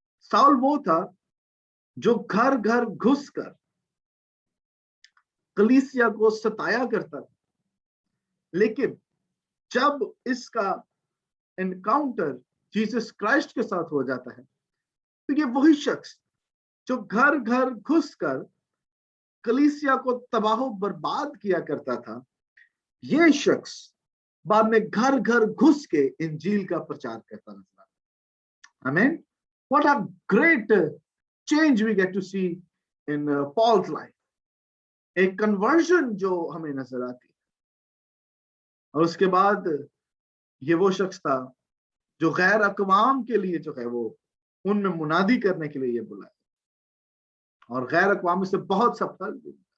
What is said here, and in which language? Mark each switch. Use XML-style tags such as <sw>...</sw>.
<hi>Saul वो था जो घर घर घुस कर कलीसिया को सताया करता था, लेकिन जब इसका एनकाउंटर जीसस क्राइस्ट के साथ हो जाता है, तो ये वही शख्स जो घर घर घुस कर कलीसिया को तबाह बर्बाद किया करता था, ये शख्स बाद में घर घर घुस के इंजील का प्रचार करता नजर आता। आमीन।</hi> <en>What a great change we get to see in Paul's life.</en> <hi>एक कन्वर्जन जो हमें नजर आती है। और उसके बाद ये वो शख्स था जो गैर अकवाम के लिए जो है वो उनमें मुनादी करने के लिए ये बुलाया, और गैर अकवाम से बहुत सा फल भी।</hi>